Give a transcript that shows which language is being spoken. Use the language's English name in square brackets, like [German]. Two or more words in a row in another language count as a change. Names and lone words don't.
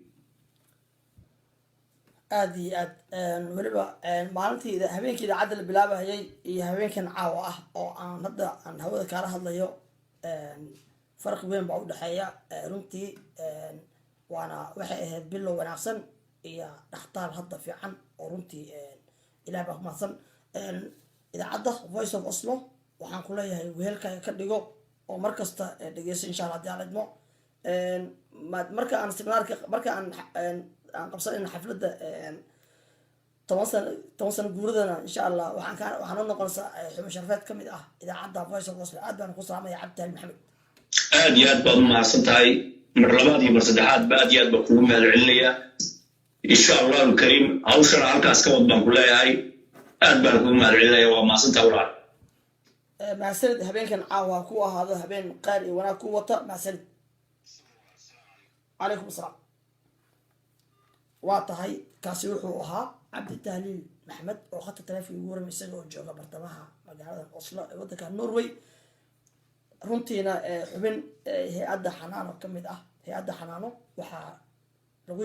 [Somali] aad iyo aad weliba maalintii habeenkii idaacadda la bilaabahayay iyo habeenkan caawa ah oo aan hadda aan hawada kaala hadlayo farqi weyn baa u dhexeeya runtii waana waxay ahayd bilow wanaagsan iyo dhaxtaal hadda fiican oo runtii ilaah baa ku mahadsan idaacadda voice of oslo waxaan ku leeyahay wehelkaaga ka dhigo oo markasta dhegeyso [Arabic] إن شاء الله [Somali] haddii aan idmo marka aan seminaarka marka aan qabsanayna xafladda 10 sano guuradana [Arabic] إن شاء الله [Somali] waxaan u noqonaysaa xubin sharafeed ka mid ah idaacadda voice of oslo aad baan ku salaamaya cabdi tahliil maxamed aad iyo aad baad u mahadsan tahay mar labaad iyo mar saddexaad ba aad iyo aad baa kugu mahad celinayaa [Arabic] إن شاء الله الكريم [Somali] hawshana halkaas ka wad baan ku leeyahay aad baan kugu mahad celinaya waa mahadsantaha walaal mahadsanid habeenkan caawa ku ahaado habeen qaar iyo wanaag ku wata mahadsanid [Arabic] عليكم السلام [Somali] waa tahay kaasi wuxuu ahaa cabdi tahliil maxamed oo khadka taleefonka ugu waramay isaga oo jooga bartamaha magaalada oslo ee waddanka norway runtiina xubin hay-adda xanaano ka mid ah hay-adda xanaano waxaa lagu